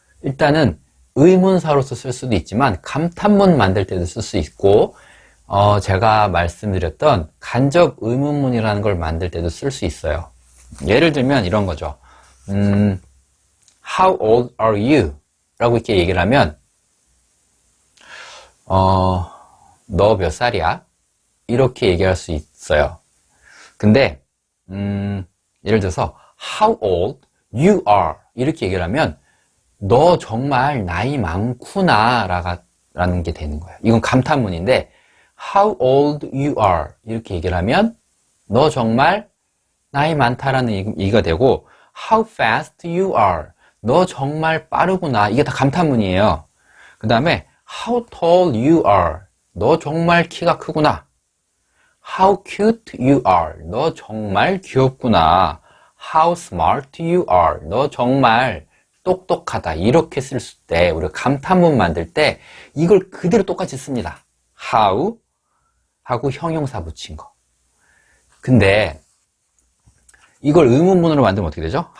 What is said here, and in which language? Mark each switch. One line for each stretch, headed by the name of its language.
Korean: 일단은 의문사로서 쓸 수도 있지만 감탄문 만들 때도 쓸 수 있고 제가 말씀드렸던 간접 의문문이라는 걸 만들 때도 쓸 수 있어요. 예를 들면 이런 거죠.
English: How old are you?
Korean: 라고 이렇게 얘기를 하면 너 몇 살이야? 이렇게 얘기할 수 있어요. 근데 예를 들어서
English: How old you are?
Korean: 이렇게 얘기를 하면 너 정말 나이 많구나 라는 게 되는 거예요. 이건 감탄문인데
English: How old you are
Korean: 이렇게 얘기를 하면 너 정말 나이 많다라는 얘기가 되고
English: How fast you are
Korean: 너 정말 빠르구나 이게 다 감탄문이에요. 그 다음에
English: How tall you are
Korean: 너 정말 키가 크구나.
English: How cute you are
Korean: 너 정말 귀엽구나.
English: How smart you are
Korean: 너 정말 똑똑하다 이렇게 쓸 때 우리가 감탄문 만들 때 이걸 그대로 똑같이 씁니다. How 하고 형용사 붙인 거. 근데 이걸 의문문으로 만들면 어떻게 되죠?